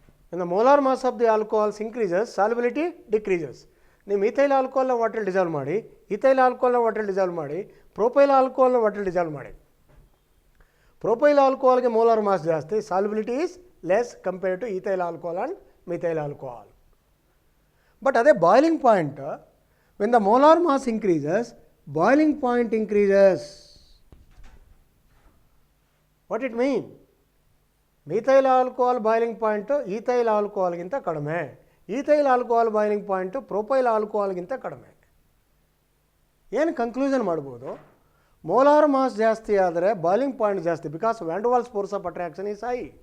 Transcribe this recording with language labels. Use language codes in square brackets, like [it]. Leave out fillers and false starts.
[en] When the molar mass of the alcohols increases, solubility decreases. [kn] ನೀವು ethyl ಆಲ್ಕೋಹಾಲ್ನ water dissolve ಮಾಡಿ, ethyl ಆಲ್ಕೋಹಾಲ್ನ water dissolve ಮಾಡಿ, propyl ಆಲ್ಕೋಹಾಲ್ನ water dissolve ಮಾಡಿ. [en] Propyl ಆಲ್ಕೋಹಾಲ್ಗೆ molar mass ಜಾಸ್ತಿ, solubility is less compare to ethyl alcohol and methyl alcohol. But ಅದೇ boiling point, when the molar mass increases, boiling point increases. What it mean? [kn] Methyl alcohol boiling point ethyl ಆಲ್ಕೋಹಾಲ್ಗಿಂತ ಕಡಿಮೆ, ethyl alcohol boiling point propyl ಆಲ್ಕೋಹಾಲ್ಗಿಂತ ಕಡಿಮೆ. ಏನು conclusion ಮಾಡ್ಬೋದು? Molar mass ಜಾಸ್ತಿ ಆದರೆ boiling point ಜಾಸ್ತಿ, [en] Because van der Waals force of attraction is high.